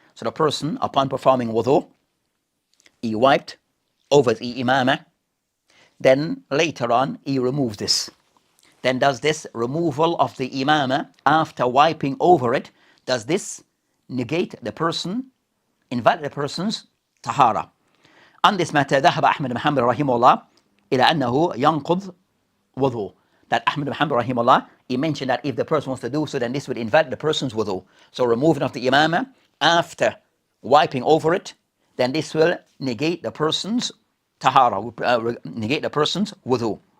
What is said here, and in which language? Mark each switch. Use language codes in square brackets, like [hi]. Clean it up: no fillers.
[en] So the person, upon performing wudu, he wiped over the imamah, then later on he removes this. Then does this removal of the imamah after wiping over it, does this negate the person, invalid the person's tahara? On this matter, [ar] ذهب أحمد بن حنبل رحمه الله إلى أنه ينقض wudu. [en] That Ahmad bin Hanbal rahimahullah, he mentioned that if the person wants to do so, then this would invalid the person's wudu. So removing of the imamah after wiping over it, then this will negate the person's tahara, negate the person's wudu.